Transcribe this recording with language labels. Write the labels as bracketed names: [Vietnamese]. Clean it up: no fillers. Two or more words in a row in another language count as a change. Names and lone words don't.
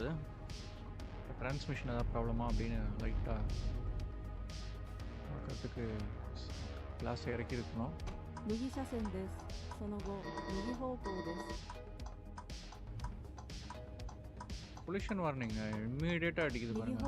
[Tamil] டிரான்ஸ்மிஷன் ஏதாவது ப்ராப்ளமா அப்படின்னு லைட்டாக பார்க்கறதுக்கு கிளாஸ் இறக்கி இருக்கணும். [Japanese] 右車線です。その後、右方向です。 [English] pollution warning [Tamil] இம்மீடியட்டாக அடிக்குது [Japanese] 右 [Tamil] பாருங்க.